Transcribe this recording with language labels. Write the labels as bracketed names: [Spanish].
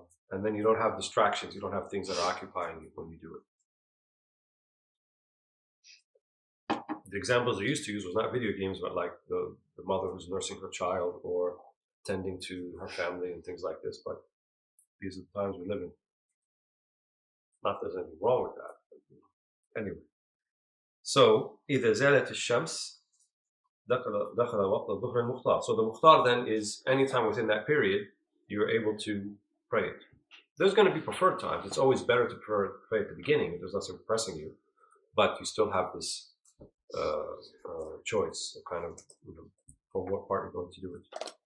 [English] And then you don't have distractions, you don't have things that are occupying you when you do it. The examples I used to use was not video games, but like the mother who's nursing her child or tending to her family and things like this. But these are the times we live in. Not that there's anything wrong with that. But anyway. So, [Arabic] إذا زالت الشمس دخل وقت الظهر المختار. [English] So the mukhtar then is any time within that period you're able to pray it. There's going to be preferred times. It's always better to pray at the beginning if there's nothing pressing you, but you still have this choice of kind of for what part you're going to do it.